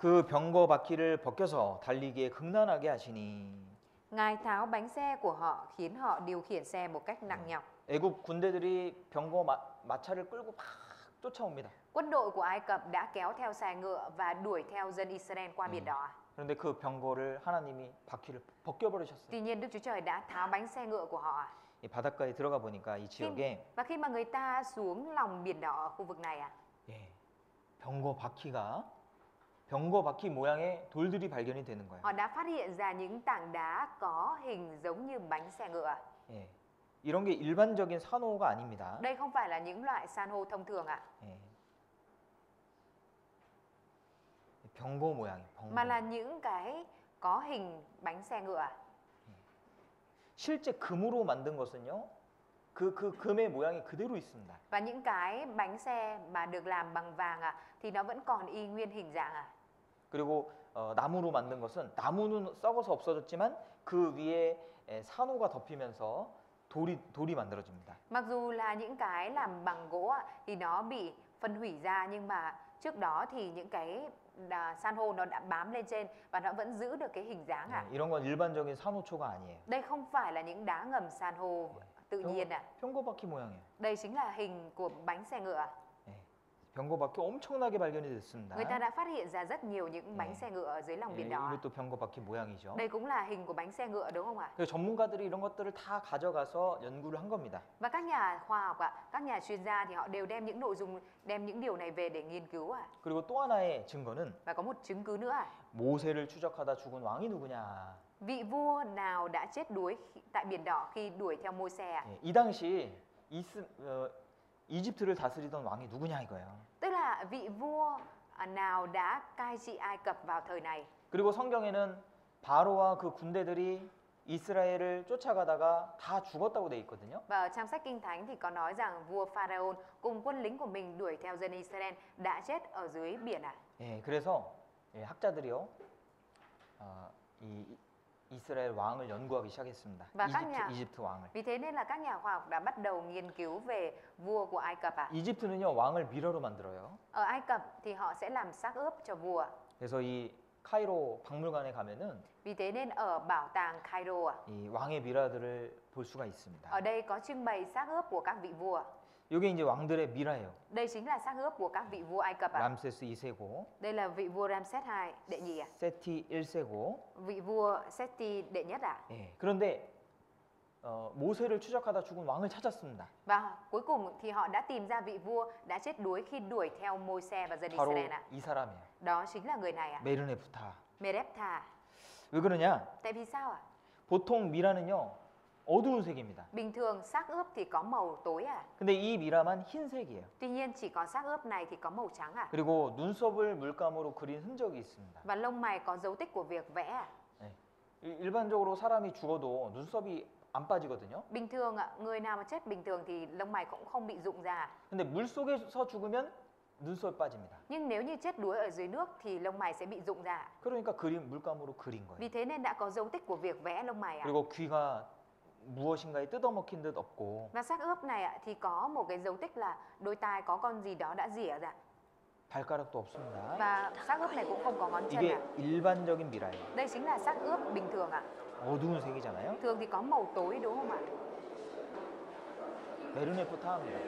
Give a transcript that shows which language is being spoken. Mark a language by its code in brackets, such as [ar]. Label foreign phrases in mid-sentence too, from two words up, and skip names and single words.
[ko] 그 병거 바퀴를 벗겨서 달리기에 극난하게 하시니 [vi] Ngài tháo bánh xe của họ khiến họ điều khiển xe một cách nặng nhọc. [ko] 애굽 군대들이 병거 마차를 끌고 막 쫓아옵니다. [vi] Quân đội của Ai Cập đã kéo theo xe ngựa và đuổi theo dân Israel qua biển đỏ. [ko] 그런데 그 병거를 하나님이 바퀴를 벗겨버리셨어요. [vi] Tuy nhiên Đức Chúa Trời đã tháo bánh xe ngựa của họ. [ko] 이 바닷가에 들어가 보니까 이 지역에 [vi] Và khi mà người ta xuống lòng biển đỏ ở khu vực này à, [ko] 예, 병거 바퀴 모양의 돌들이 발견이 되는 거예요. [vi] họ đã phát hiện ra những tảng đá có hình giống như bánh xe ngựa. [ko] 예, 이런 게 일반적인 산호가 아닙니다. [vi] Đây không phải là những loại san hô thông thường ạ, [ko] 예. 병거 모양이에요. [vi] mà là [ko] 병거. [vi] những cái có hình bánh xe ngựa. [ko] 실제 금으로 만든 것은요. 그 금의 모양이 그대로 있습니다. [vi] Và những cái bánh xe mà được làm bằng vàng thì nó vẫn còn y nguyên hình dạng à. [ko] 그리고 나무로 만든 것은 나무는 썩어서 없어졌지만 그 위에 산호가 덮이면서 돌이 만들어집니다. [vi] Mặc dù là những cái làm bằng gỗ thì nó bị phân hủy ra, nhưng mà trước đó thì những cái san hô nó đã bám lên trên và nó vẫn giữ được cái hình dáng à. [ko] 이런 건 일반적인 산호초가 아니에요. [vi] Đây không phải là những đá ngầm san hô tự nhiên à. [ko] 병거 바퀴 모양이에요. [vi] Đây chính là hình của bánh xe ngựa. [ko] 병거 바퀴 엄청나게 발견이 됐습니다. [vi] Người ta đã phát hiện ra rất nhiều những bánh xe ngựa ở dưới lòng biển đỏ. [ko] 이것도 병거 바퀴 모양이죠. [vi] Đây cũng là hình của bánh xe ngựa đúng không ạ? [ko] 그래서 전문가들이 이런 것들을 다 가져가서 연구를 한 겁니다. [vi] Và các nhà khoa học các nhà chuyên gia thì họ đều đem những điều này về để nghiên cứu à. [ko] 그리고 또 하나의 증거는 [vi] Và có một chứng cứ nữa à. [ko] 모세를 추적하다 죽은 왕이 누구냐. [vi] Vị vua nào đã chết đuối tại biển đỏ khi đuổi theo Môi-se à? [ko] 이 당시 이집트를 다스리던 왕이 누구냐 이거예요. [vi] Tức là vị vua nào đã cai trị Ai Cập vào thời này. [ko] 그리고 성경에는 바로와 그 군대들이 이스라엘을 쫓아가다가 다 죽었다고 돼 있거든요. [vi] Và ở trong sách Kinh Thánh thì có nói rằng vua Pharaoh cùng quân lính của mình đuổi theo dân Israel đã chết ở dưới biển à. [ko] 예, 그래서 학자들이요, 이 이스라엘 왕을 연구하기 시작했습니다. [vi] Và các nhà [ko] 이집트 왕을. [vi] Vì thế nên là các nhà khoa học đã bắt đầu nghiên cứu về vua của Ai Cập à. [ko] 이집트는요 왕을 미러로 만들어요. [vi] Ở Ai Cập thì họ sẽ làm xác ướp cho vua. [ko] 그래서 이 카이로 박물관에 가면은 [vi] Vì thế nên ở bảo tàng Cairo [ko] 이 왕의 미라들을 볼 수가 있습니다. [vi] ở đây có trưng bày xác ướp của các vị vua. [ko] 이게 이제 왕들의 미라예요. [vi] Đây chính là xác ướp của các vị vua Ai Cập ạ. [ko] 람세스 2세고, [vi] Đây là vị vua Ramses II đệ nhị ạ. [ko] 세티 1세고. [vi] Vị vua Seti đệ nhất ạ. [ko] 예. 그런데 모세를 추적하다 죽은 왕을 찾았습니다. [vi] Và cuối cùng thì họ đã tìm ra vị vua đã chết đuối khi đuổi theo Môi-se và dân [ko] 바로 [vi] Israel ạ. [ko] 이 사람이에요. [vi] Đó chính là người này ạ. [ko] 메르네부타. [vi] Mereptha. [ko] 왜 그러냐? [vi] Tại vì sao ạ? [ko] 보통 미라는요 어두운 색입니다. [vi] Bình thường xác ướp thì có màu tối ạ. [ko] 근데 이 미라만 흰색이에요. [vi] Tuy nhiên chỉ có xác ướp này thì có màu trắng ạ. [ko] 그리고 눈썹을 물감으로 그린 흔적이 있습니다. [vi] Và lông mày có dấu tích của việc vẽ ạ. [ko] 일반적으로 사람이 죽어도 눈썹이 안 빠지거든요. [vi] Bình thường ạ, người nào mà chết bình thường thì lông mày cũng không bị rụng ra. [ko] 근데 물 속에서 죽으면 눈썹 빠집니다. [vi] Nhưng nếu như chết đuối ở dưới nước thì lông mày sẽ bị rụng ra. [ko] 그러니까 그림 물감으로 그린 거예요. [vi] Vì thế nên đã có dấu tích của việc vẽ lông mày ạ. [ko] 그리고 귀가 무엇인가에 뜯어먹힌 듯 없고 [vi] Và xác ướp này ạ thì có một cái dấu tích là đôi tai có con gì đó đã rỉa ra. [ko] 발가락도 없습니다. [vi] Và xác ướp này cũng không có ngón chân [ko] 이게 [vi] ạ. [ko] 일반적인 미라예요. [vi] Đây chính là xác ướp bình thường ạ. [ko] 어두운 색이잖아요. [vi] Thường thì có màu tối đúng không ạ? [ko] 메르네프타입니다.